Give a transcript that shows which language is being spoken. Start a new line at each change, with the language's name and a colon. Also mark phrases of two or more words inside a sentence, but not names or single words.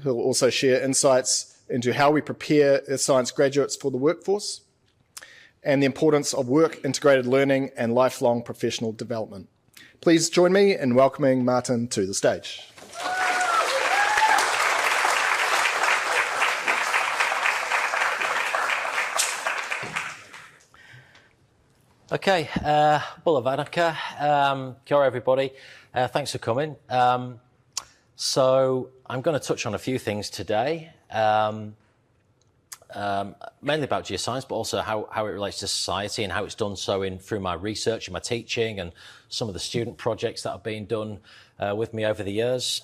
English: He'll also share insights into how we prepare science graduates for the workforce and the importance of work-integrated learning and lifelong professional development. Please join me in welcoming Martin to the stage. Okay,
Fijian: Bula Vanaka,
Māori: kia ora
English: everybody, thanks for coming. So I'm going to touch on a few things today, mainly about geoscience, but also how it relates to society and how it's done so through my research and my teaching and some of the student projects that have been done with me over the years.